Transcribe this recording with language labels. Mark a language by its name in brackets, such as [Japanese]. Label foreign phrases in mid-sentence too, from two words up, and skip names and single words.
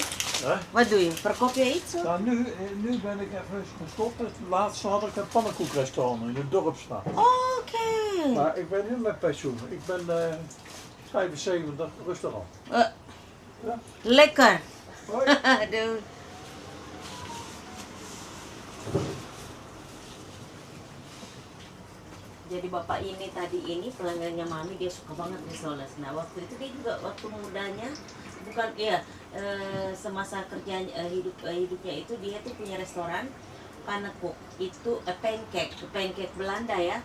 [Dutch] Hè? Wat doe je? Verkoop je iets? Of? Nou, nu ben ik even gestopt. Het laatste had ik een pannenkoekrestaurant in de Dorpsstraat. Oké. Maar ik ben nu met pensioen. Ik ben 75, rustig aan. Ja. Lekker. Hoi. [Indonesian] Aduh. Jadi bapak ini tadi ini pelanggannya Mami, dia suka banget risoles. Nah waktu itu dia juga waktu mudanya bukan ya semasa kerjanya hidupnya itu dia tuh punya restoran panekuk itu pancake Belanda ya.